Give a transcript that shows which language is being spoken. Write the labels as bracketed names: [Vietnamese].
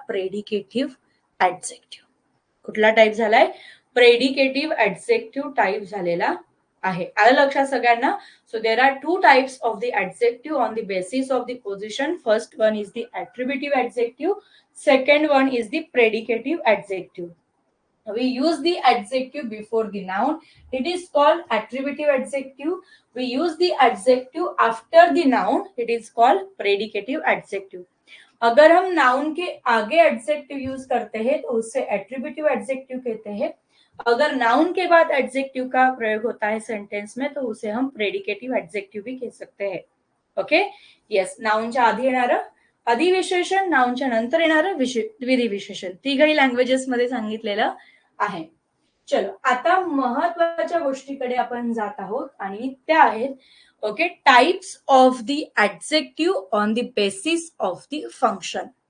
[Marathi] प्रेडिकेटिव्ह adjective. कुठला type झालाय? प्रेडिकेटिव्ह adjective type झालेला आहे. आलं लक्षात सगळ्यांना? [English] So there are two types of the adjective on the basis of the position. First one is the attributive adjective. Second one is the predicative adjective. we use the adjective before the noun, it is called attributive adjective. We use the adjective after the noun, it is called predicative adjective. [Hindi] अगर हम noun के आगे adjective use करते हैं तो उसे attributive adjective कहते हैं. अगर नाउन के बाद एडजेक्टिव का प्रयोग होता है सेंटेन्स में तो उसे हम प्रेडिकेटिव एडजेक्टिव भी कह सकते हैं. Okay, yes. [Marathi] नाउनच्या आधी येणारं अधिविशेषण, नाउनच्या नंतर येणारं द्विधी विशेषण, तिघही लँग्वेजेस मध्ये सांगितलेलं आहे. चलो, आता महत्वाच्या गोष्टीकडे आपण जात आहोत आणि त्या आहेत okay [English] Types of the adjective on the basis of the function.